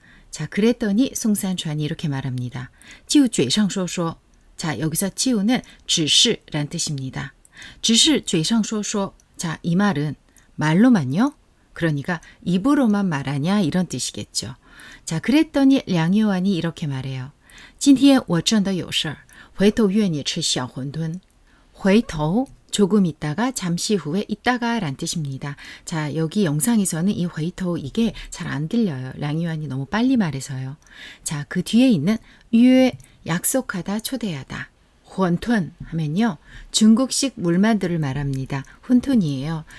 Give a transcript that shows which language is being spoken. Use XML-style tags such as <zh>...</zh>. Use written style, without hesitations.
<ko>자, 그랬더니 송산찬이 이렇게 말합니다.</ko> <zh>就嘴上说说.</zh> <ko>자, 여기서 就는 只是란 뜻입니다.</ko> <zh>只是嘴上说说.</zh> <ko>자, 이 말은 말로만요? 그러니까 입으로만 말하냐 이런 뜻이겠죠. 자, 그랬더니 량효안이 이렇게 말해요.</ko> <zh>今天我真的有事回头约你吃小馄饨.</zh> <ko>回头, 조금 있다가, 잠시 후에 있다가 란 뜻입니다. 자, 여기 영상에서는 이 回头 이게 잘 안 들려요. 량효안이 너무 빨리 말해서요. 자, 그 뒤에 있는 约, 약속하다, 초대하다. 馄饨 하면요. 중국식 물만두를 말합니다. 훈툰이에요.</ko>